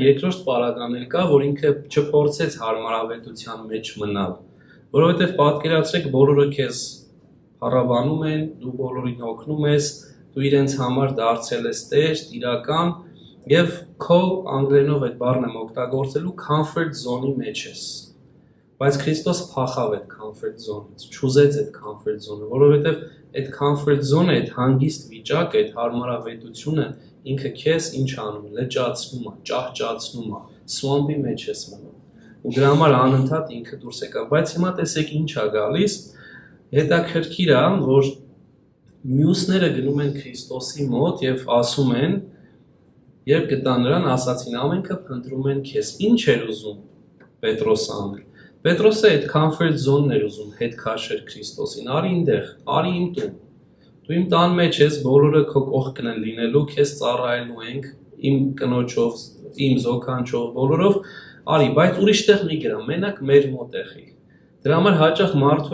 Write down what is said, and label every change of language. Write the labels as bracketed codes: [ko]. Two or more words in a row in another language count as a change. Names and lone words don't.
[hy] երկրորդ պարագան կա, որ ինքը չփորձեց հարմարավետության մեջ մնալ, որովհետև պատկերացրեք բոլորը քեզ փառաբանում են, դու բոլորին օգնում ես, դու իրենց համար դարձել ես տեր, իրական, եւ քո անգլերենով այդ բառն եմ օգտագործելու [en] comfort zone- [hy] ի մեջ ես։ Բայց Քրիստոս փախավ այդ [en] comfort zone- [hy] ից, չուզեց այդ [en] comfort zone- [hy] ը, որովհետեւ այդ [en] comfort zone- [hy] ը, այդ հանգիստ վիճակը, այդ հարմարավետությունը ինքը քեզ ինչ անում է, լճացնում է, ճահճացնում է, swamp-ի մեջ ես մնում։ Ու դրա համար անընդհատ ինքը դուրս եկավ, բայց հիմա տեսեք ինչ է գալիս, հետաքրքիր է, որ մյուսները գնում են Քրիստոսի մոտ եւ ասում են, երբ գտան նրան, ասացին ամենքը փնտրում են քեզ։ Ինչ էր ուզում Պետրոսը անել։ Պետրոսը այդ [en] comfort zone- [hy] ն էր ուզում հետ քաշել Քրիստոսին։ Արի ինտեղ, արի իմ տուն։ Դու իմ տան մեջ ես, բոլորը քո կողքն են լինելու, քեզ ծառայելու ենք, իմ կնոջով, իմ զոքանչով, բոլորով, արի, բայց ուրիշտեղ մի գրա, մենակ մեր մոտ եղի։ Դրա համար հաճախ մարդու